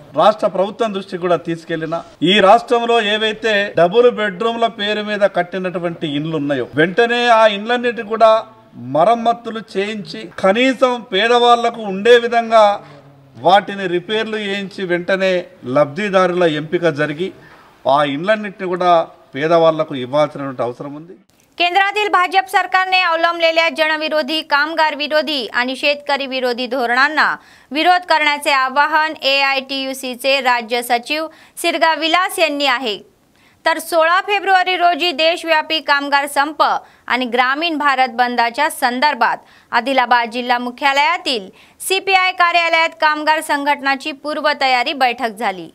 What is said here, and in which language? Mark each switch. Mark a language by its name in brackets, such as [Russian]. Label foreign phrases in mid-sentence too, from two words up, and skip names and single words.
[Telugu] రాష్ట్ర ప్రభుత్వం దృష్టికి కూడా తీసుకెళ్లిన ఈ రాష్ట్రంలో ఏవైతే డబుల్ బెడ్రూమ్ల పేరు మీద కట్టినటువంటి ఇండ్లు ఉన్నాయో వెంటనే ఆ ఇండ్లన్నిటి కూడా మరమ్మతులు చేయించి కనీసం పేదవాళ్లకు ఉండే విధంగా వాటిని రిపేర్లు చేయించి వెంటనే లబ్ధిదారుల ఎంపిక జరిగి ఆ ఇండ్లన్నిటిని కూడా పేదవాళ్లకు ఇవ్వాల్సినటువంటి అవసరం ఉంది। [Marathi] केंद्रातील भाजप सरकारने अवलंबलेल्या जनविरोधी, कामगार विरोधी आणि शेतकरी विरोधी धोरणांना विरोध करण्याचे आवाहन AITUCचे राज्य सचिव सिरगा विलास यांनी आहे। तर 16 फेब्रुवारी रोजी देशव्यापी कामगार संप आणि ग्रामीण भारत बंदच्या संदर्भात आदिलाबाद जिल्हा मुख्यालयातील CPI कार्यालयात कामगार संघटनाची पूर्वतयारी बैठक झाली।